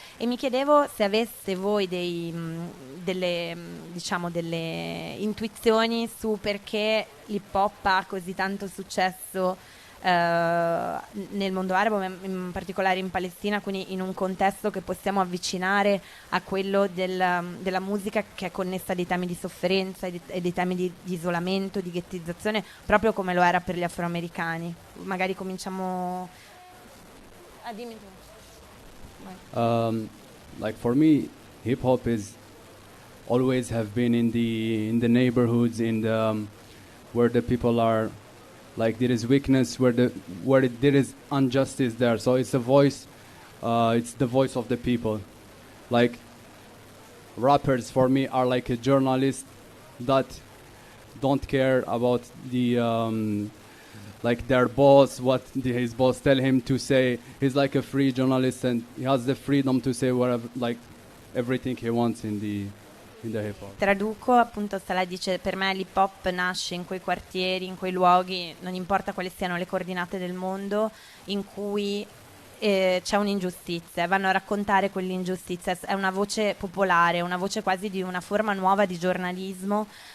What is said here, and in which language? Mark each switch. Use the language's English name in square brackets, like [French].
[Italian] E mi chiedevo se aveste voi delle intuizioni su perché l'hip hop ha così tanto successo nel mondo arabo, in particolare in Palestina, quindi in un contesto che possiamo avvicinare a quello della musica che è connessa a dei temi di sofferenza e dei temi di isolamento, di ghettizzazione, proprio come lo era per gli afroamericani. Magari cominciamo dimmi tu. [English] Like for me, hip hop is always have been in the neighborhoods, where the people are, like there is weakness, where there is injustice there. So it's a voice, it's the voice of the people. Like rappers for me are like a journalist that don't care about the like their boss, what his boss tell him to say. He's like a free journalist and he has the freedom to say whatever, like everything he wants in the hip hop. [Italian] Traduco, appunto Salah dice: per me l'hip hop nasce in quei quartieri, in quei luoghi, non importa quali siano le coordinate del mondo, in cui c'è un'ingiustizia, vanno a raccontare quell'ingiustizia, è una voce popolare, una voce quasi di una forma nuova di giornalismo,